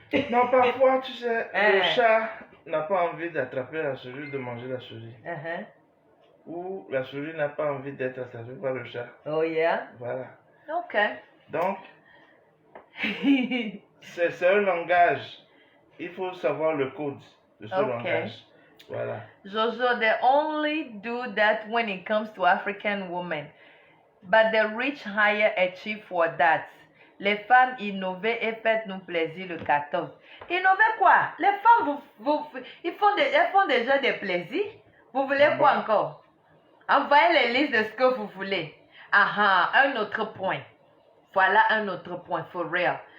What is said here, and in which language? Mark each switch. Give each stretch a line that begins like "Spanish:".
French: Non, parfois, tu sais, le chat n'a pas envie d'attraper la souris, de manger la souris. Ou la souris n'a pas envie d'être attrapée par le chat.
English: Oh yeah?
French: Voilà. Ok. Donc, c'est un langage. il faut savoir le code de ce Ok. langage. Voilà.
English: Jojo, they only do that when it comes to African women. But the rich hire a chief for that.
French: Les femmes innovent et faites-nous plaisir le 14. Innover quoi? Les femmes, elles font déjà des plaisirs. Vous voulez quoi encore? Envoyez les listes de ce que vous voulez. Un autre point. Voilà un autre point,
English: for real.